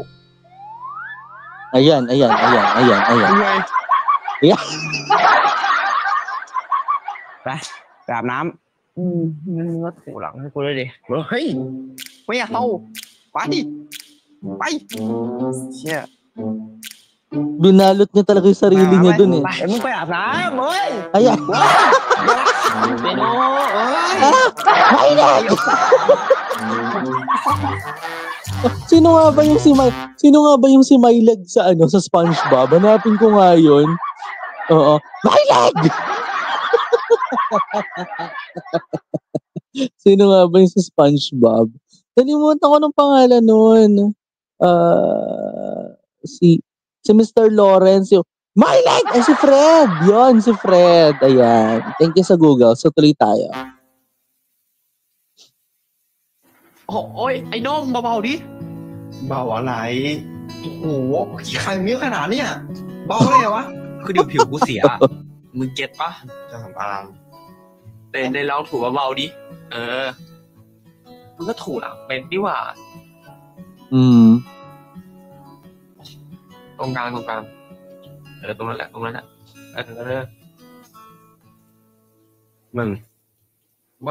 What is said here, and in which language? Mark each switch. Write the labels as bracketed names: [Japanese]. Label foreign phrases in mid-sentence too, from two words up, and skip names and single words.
[Filipino] Ayan. [Thai] ยังไง [Filipino] Ayan. [Thai] ไปอาบน้ำมันก็ถูหลังให้กูด้วยดิเฮ้ยไม่อยากเอาไปเชี่ย [Filipino] Binalot niya talaga yung sarili niya dun eh. [Thai] ไปมึงไปอาบน้ำเฮ้ย [Filipino] Ayan. [Thai] เดี๋ยว [Filipino] Sino nga ba yung si Mylag sa sa SpongeBob? Hanapin ko nga yun. Oo. Mylag! Sino nga ba yung si SpongeBob? Nalimutan ko ng pangalan nun. Si Mr. Lawrence. Mylag! Ay, si Fred! Yon, si Fred. Ayan. [English] Thank you [Filipino] sa Google. So, tuloy tayo. [Thai] โอ้ยไอ้น้องเบาๆดิ เบาอะไร โอ้โหใครมีขนาดเนี้ยเบาเลยเหรอวะ คือเดี๋ยวผิวกูเสีย มึงเก็ตปะ จะสำอาง ได้ลองถูเบาๆดิ มึงก็ถูหลังเป็นดิว่า ตรงกลาง ตรงนั้นแหละ มึงว่า